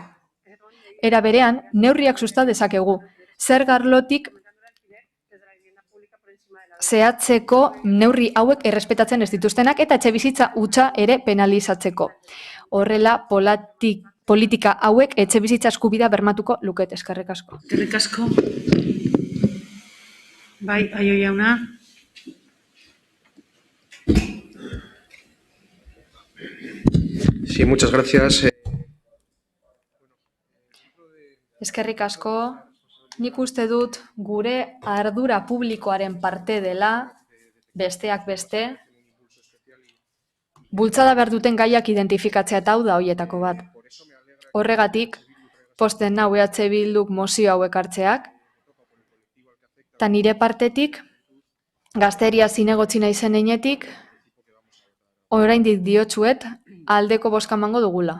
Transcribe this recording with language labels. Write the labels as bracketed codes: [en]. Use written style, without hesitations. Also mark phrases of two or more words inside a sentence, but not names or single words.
[eu] Era berean, neurriak susta dezakegu. Zerga arlotik zehatzeko neurri hauek errespetatzen ez dituztenak eta etxebizitza hutsa ere penalizatzeko. Horrela, politika hauek etxebizitza eskubidea bermatuko lukete. Eskerrik asko. Eskerrik asko. Bai, Aio jauna. [es] Sí, muchas gracias. [eu] Eskerrik asko, nik uste dut gure ardura publikoaren parte dela, besteak beste, bultzada behar duten gaiak identifikatzea eta hau da hoietako bat. Horregatik, posten nau EH Bilduk mozio hauek hartzeak, eta nire partetik, gazteria zinegotzi naizen heinetik, oraindik diotsuet aldeko bozka emango dugula.